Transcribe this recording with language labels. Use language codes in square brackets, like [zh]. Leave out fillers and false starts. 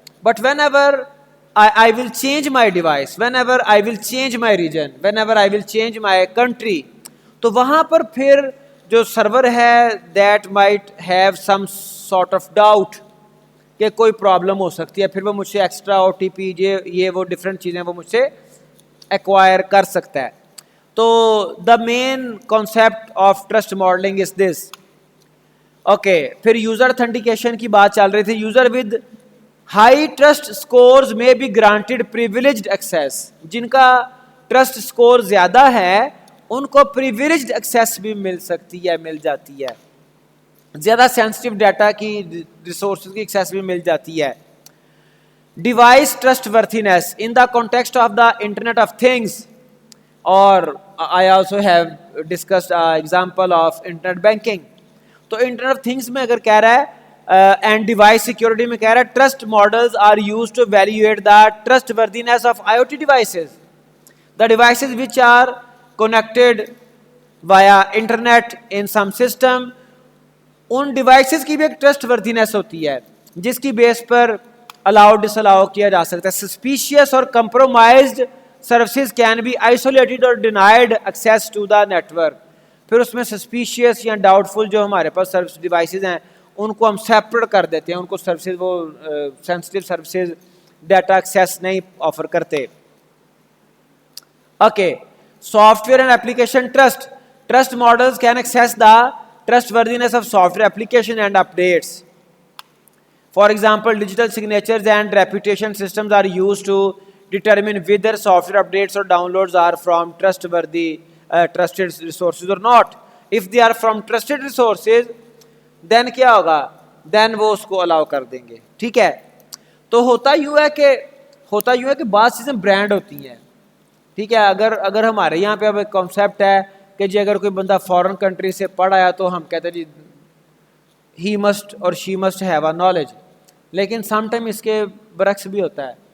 [en] but whenever I will change my device, whenever I will change my region, whenever I will change my country, [ur] تو وہاں پر پھر جو سرور ہے [en] that might have some sort of doubt [ur] کہ کوئی problem ہو سکتی ہے, پھر وہ مجھ سے ایکسٹرا OTP یہ وہ ڈفرینٹ چیزیں وہ مجھ سے ایکوائر کر سکتا ہے. [en] تو the main concept of trust modeling is this. [ur] Okay, پھر یوزر اتھینٹیکیشن کی بات چل رہی تھی. [en] user with high trust scores may be granted privileged access, [ur] جن کا ٹرسٹ اسکور زیادہ ہے ان کو پریویلیجڈ ایکسیس بھی مل سکتی ہے, مل جاتی ہے, زیادہ سینسٹیو ڈیٹا کی ریسورسز کی ایکسیس بھی مل جاتی ہے. [en] Device trustworthiness in the context of the internet of things, اور I also have discussed example of internet banking. [ur] تو انٹرنیٹ آف تھنگس میں اگر کہہ رہا ہے [en] End device security میں کہہ رہا ہے trust models are used to evaluate the trustworthiness of IoT devices, the devices which are connected via internet in some system. [ur] In devices کی بھی ایک ٹرسٹ وردینس ہوتی ہے جس کی بیس پر الاؤ ڈس الاؤ کیا جا سکتا ہے. [en] Suspicious اور compromised services can be isolated اور denied access to the network. [ur] پھر اس میں سسپیشیس یا ڈاؤٹ فل جو ہمارے پاس سروس ڈیوائسز ہیں ان کو ہم سیپریٹ کر دیتے ہیں, ان کو سروسز وہ سینسٹیو سروسز ڈیٹا ایکسیس نہیں آفر کرتے. [en] Okay, software and application trust. Trust models can access the trustworthiness of software application and updates. For example, digital signatures and reputation systems are used to determine whether software updates or downloads are from trusted resources or not. If they are from trusted resources, then [ur] کیا ہوگا, [en] then [ur] وہ اس کو allow کر دیں گے. ٹھیک ہے, تو ہوتا یوں ہے کہ بعض چیزیں برانڈ ہوتی ہیں. ٹھیک ہے, اگر ہمارے یہاں پہ اب ایک کانسیپٹ ہے کہ جی اگر کوئی بندہ فورن کنٹری سے پڑھ آیا تو ہم کہتے ہیں جی [en] he must اور she must have a knowledge, [ur] لیکن سم ٹائم اس کے برعکس بھی ہوتا ہے.